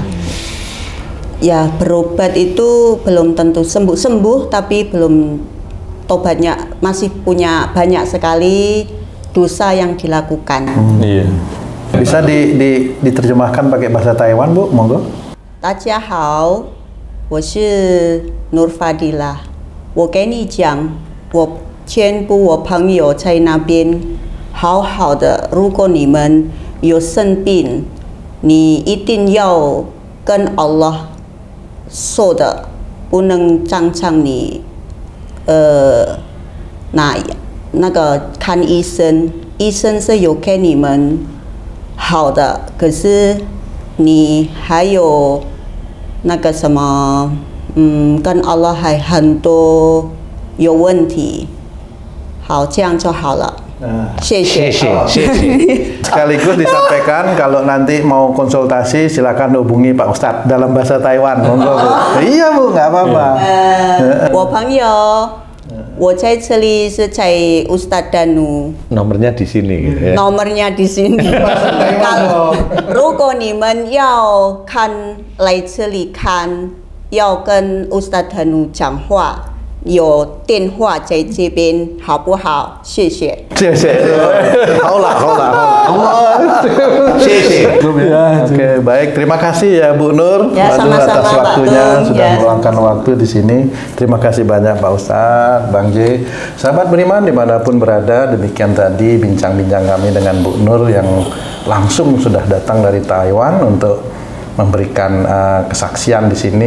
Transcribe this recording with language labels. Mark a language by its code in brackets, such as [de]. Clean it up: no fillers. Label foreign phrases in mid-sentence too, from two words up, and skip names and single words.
[id] Ya, berobat itu belum tentu sembuh, tapi belum tobatnya, masih punya banyak sekali dosa yang dilakukan. Iya. Bisa diterjemahkan pakai bahasa Taiwan, Bu? Monggo. [zh] 大家好，我是 Nur Fadilah。我给你讲，我全部我朋友在那边好好的。如果你们有生病，你一定要跟 Allah 说的，不能常常你那个看医生，医生是有给你们好的，可是你还有那个什么，跟 Allah 还很多有问题。好，这样就好了。谢谢。 [id] Sekaligus disampaikan kalau nanti mau konsultasi silakan hubungi Pak Ustadz dalam bahasa Taiwan. Monggo, Bu. Iya, Bu, nggak apa-apa. [zh] 我朋友，我在这里是在 Ustadz Danu。 [id] Nomornya di sini. Ya. Nomornya di sini. Kalau [zh] 如果你们要来这里看，要跟 Ustadz Danu 讲话。有电话在这边，好不好？谢谢。谢谢。好 [id] lah. Oke, baik. Terima kasih ya Bu Nur. Ya, sama-sama, atas Pak waktunya Tung. sudah Ya. meluangkan waktu di sini. Terima kasih banyak Pak Ustadz, Bang J. Sahabat beriman dimanapun berada, demikian tadi bincang-bincang kami dengan Bu Nur yang langsung sudah datang dari Taiwan untuk memberikan kesaksian di sini.